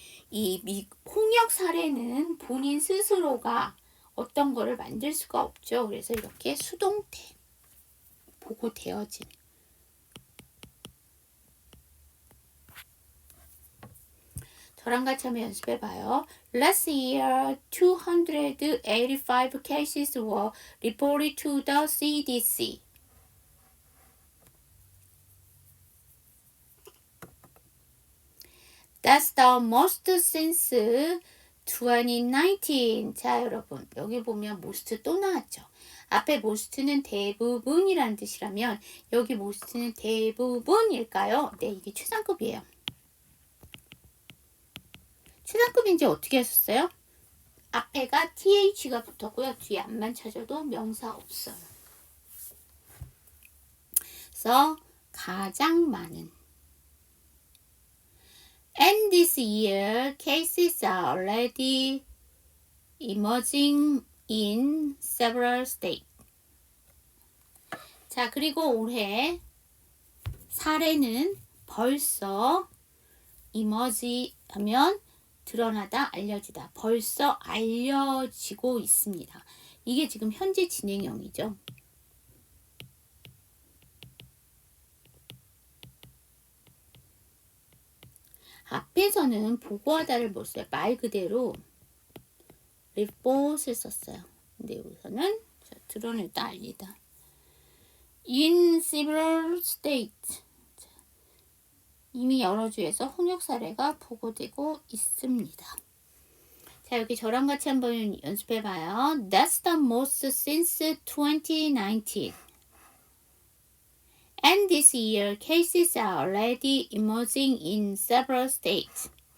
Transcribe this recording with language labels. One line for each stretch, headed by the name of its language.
Korean: 이 홍역 사례는 본인 스스로가 어떤 거를 만들 수가 없죠. 그래서 이렇게 수동태 보고되어진. 저랑 같이 한번 연습해봐요.
English: Last year, 285 cases were reported to the CDC. That's the most since 2019.
Korean: 자, 여러분, 여기 보면 most 또 나왔죠. 앞에 most는 대부분이라는 뜻이라면 여기 most는 대부분일까요? 네, 이게 최상급이에요. 최상급인지 어떻게 하셨어요? 앞에가 TH가 붙었고요. 뒤에 앞만 찾아도 명사 없어요. 그래서 가장 많은.
English: And this year, cases are already emerging in several states.
Korean: 자, 그리고 올해 사례는 벌써 emerge 하면 드러나다, 알려지다. 벌써 알려지고 있습니다. 이게 지금 현재 진행형이죠. 앞에서는 보고하다를 못 써요. 말 그대로 report을 썼어요. 근데 여기서는 드러내다, 알리다.
English: In several states.
Korean: 이미 여러 주에서 홍역 사례가 보고되고 있습니다. 자, 여기 저랑 같이 한번 연습해봐요.
English: That's the most since 2019. And this year, cases are already emerging in several states.